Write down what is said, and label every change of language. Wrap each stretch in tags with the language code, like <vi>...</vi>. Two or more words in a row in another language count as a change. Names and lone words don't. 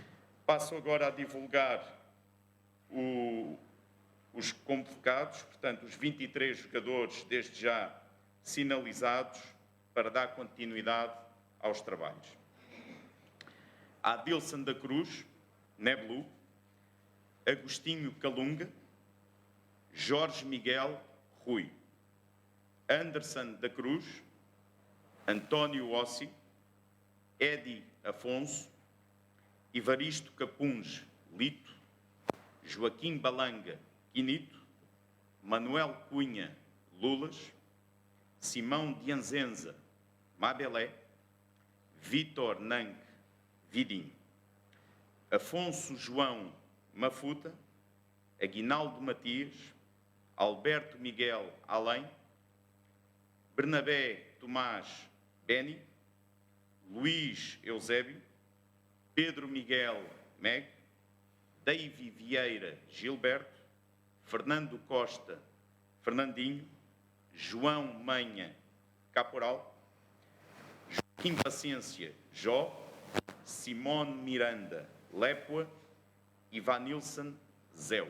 <pt>Passo agora a divulgar os convocados, portanto, os 23 jogadores desde já sinalizados para dar continuidade aos trabalhos. Adilson da Cruz, Neblu, Agostinho Calunga, Jorge Miguel Rui, Anderson da Cruz, António Ossi, Edi Afonso, Ivaristo Capunge Lito, Joaquim Balanga Quinito, Manuel Cunha Lulas, Simão Dianzenza Mabelé, Vítor Nang Vidim, Afonso João Mafuta, Aguinaldo Matias, Alberto Miguel Além, Bernabé Tomás Beni, Luís Eusébio, Pedro Miguel Meg, Davy Vieira Gilberto, Fernando Costa Fernandinho, João Manha Caporal, Joaquim Paciência Jó, Simone Miranda Lépua, Ivanilson, 0.</pt>